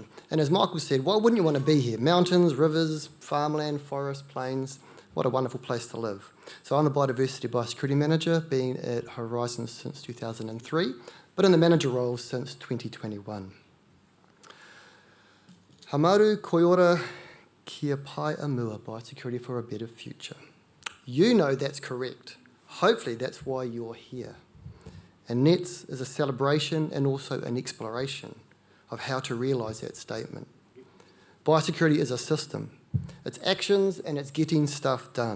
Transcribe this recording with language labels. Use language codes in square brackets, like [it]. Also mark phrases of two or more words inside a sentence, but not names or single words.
[en] And as Michael said, why wouldn't you want to be here? Mountains, rivers, farmland, forests, plains. What a wonderful place to live. So I'm the Biodiversity Biosecurity Manager, been at Horizon since 2003. But in the manager role since 2021. [mi] Hamaru koiora kia pai a mua, [en] biosecurity for a better future. You know that's correct. Hopefully that's why you're here. And NETS is a celebration and also an exploration of how to realise that statement. Biosecurity is a system. It's actions and it's getting stuff done.